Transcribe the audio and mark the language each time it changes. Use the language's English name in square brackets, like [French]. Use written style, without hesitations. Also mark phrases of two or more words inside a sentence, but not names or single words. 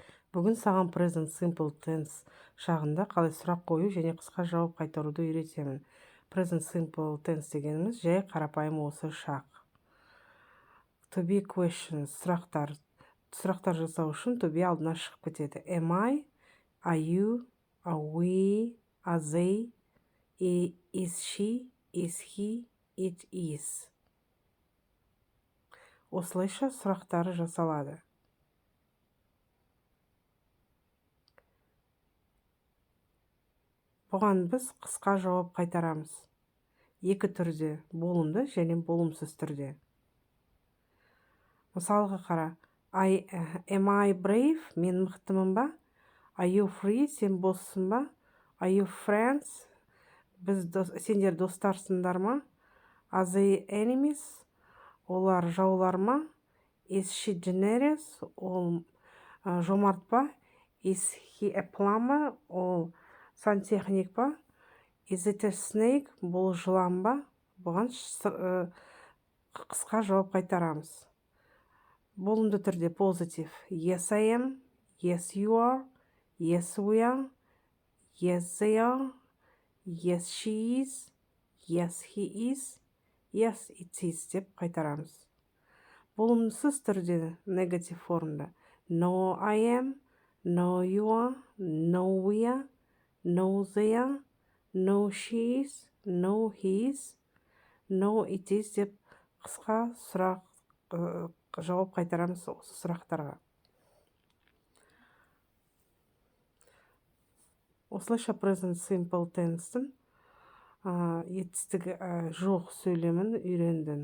[Kazakh] Бүгін саған [English] present simple tense [Kazakh] шағында қалай сұрақ қою және қысқа жауап қайтаруды үйретемін. [English] Present simple tense [Kazakh] дегеніміз жай қарапайым осы шақ. [English] To be questions, [Kazakh] сұрақтар. Сұрақтар жасау үшін [English] to be [Kazakh] алдына шығып кетеді. [English] Am I? Are you? Are we? Are they? Is she? Is he? It is. [Kazakh] Осылайша сұрақтары жасалады. Бұған біз қысқа жауап қайтарамыз. Екі түрде, болымды және болымсыз түрде. Мысалға қара. [English] Am I brave? [Kazakh] Мен мықтымын ба? [English] Are you free? [Kazakh] Сен боссың ба? [English] Are you friends? [Kazakh] Сендер достарсыңдар ма? [English] Are they enemies? [Kazakh] Олар жаулар ма? [English] Is she generous? [Kazakh] Ол жомарт ба? [English] Is he a plumber? [Kazakh] Ол сантехник ба? [English] Is it a snake? [Kazakh] Бұл жылан ба? Бұған қысқа жауап қайтарамыз. Болымды түрде [English] positive. Yes, I am. Yes, you are. Yes, we are. Yes, they are. Yes, she is. Yes, he is. Yes, it is [Kazakh] деп қайтарамыз. Болымсыз түрде negative формда. [English] No, I am. No, you are. No, we are. No, they are. No, she is. No, he is. No, it is [Kazakh] деп қысқа жауап қайтарамыз осы сұрақтарға. Осылайша [English] present simple tense- [Kazakh] тің етістігі жоқ сөйлемін үйрендің.